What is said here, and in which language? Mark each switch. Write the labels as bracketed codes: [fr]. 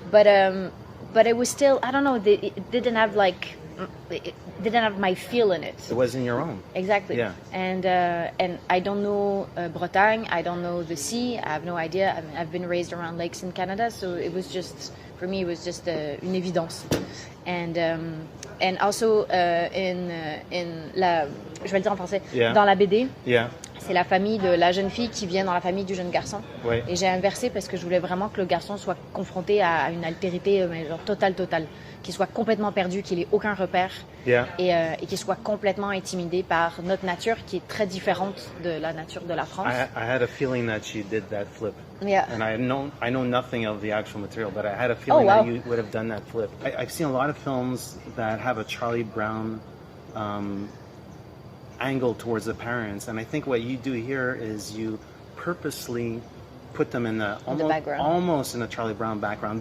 [en] But it was still, I don't know. It didn't have my feel in it. It wasn't your own. Exactly. Yeah. And I don't know Bretagne. I don't know the sea. I have no idea. I mean, I've been raised around lakes in Canada, so it was just. For me, it was just [fr] une évidence, [en] and also [fr] je vais le dire en français, dans la BD, c'est la famille de la jeune fille qui vient dans la famille du jeune garçon. Ouais. Et j'ai inversé parce que je voulais vraiment que le garçon soit confronté à une altérité, mais genre totale, qu'il soit complètement perdu, qu'il ait aucun repère, et qu'il soit complètement intimidé par notre nature qui est très différente de la nature de la France. [en] I had a feeling that you did that flip. Yeah. And I know nothing of the actual material, but I had a feeling that you would have done that flip. I've seen a lot of films that have a Charlie Brown angle towards the parents, and I think what you do here is you purposely put them in the almost in a Charlie Brown background.